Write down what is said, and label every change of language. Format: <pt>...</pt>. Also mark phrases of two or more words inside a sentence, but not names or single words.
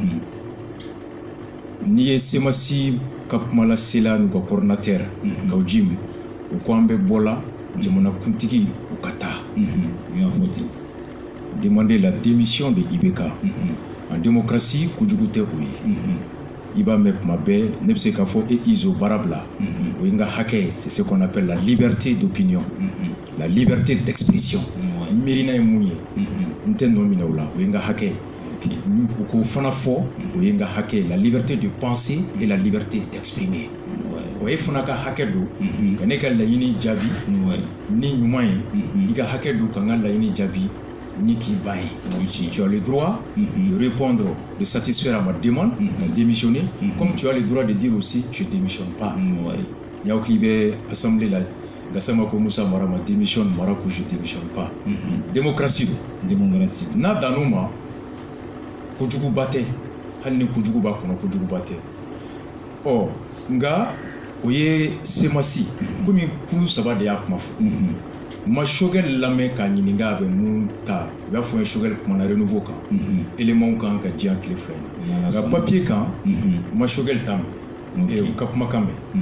<bm>n'i ye SEMAS ka kumalasela n'u ka coordinateur Kaoudim u ko an bɛ bɔla jamanakuntigi u ka taa</bm> <fr>demander la démission de IBK en démocratie</fr> <bm>kojugu tɛ o ye i b'a mɛn kuma bɛɛ ne bɛ se k'a fɔ Izo baara bila o ye n ka hakɛ</bm> <fr>c'est ce qu'on appelle la liberté d'opinion la liberté d'expression</fr> <bm>miirina ye mun ye n tɛ nɔ minɛ o la o ye n ka hakɛ u k'o fana fɔ o ye n ka hakɛ</bm> <fr>la liberté de penser et la liberté d'exprimer</fr> <bm>o ye fana ka hakɛ don ka ne ka laɲini jaabi ni ɲuman ye i ka hakɛ don ka n ka laɲini jaabi ni k'i ban ye</bm> <fr>tu as le droit de répondre de satisfaire à ma demande de démissionner comme tu as le droit de dire aussi je démissionne pas</fr> <bm>n y'aw k'i bɛ assemblée la Gassama ko Musa Mara ma démissionne Mara ko</bm> <fr>je démissionne pas</fr> <bm>démocratie don n'a dan'o ma kojuguba tɛ hali ni kojugu b'a kɔnɔ kojuguba tɛ nka o ye SEMAS komi kulu saba de y'a kuma fɔ ma Choguel lamɛn k'a ɲininka a bɛ mun ta u y'a fɔ n ye Choguel kumana renouveau kan éléments kan ka diyan tile fila in na nka papier kan ma Choguel t'a mɛn u ka kumakan mɛn</bm>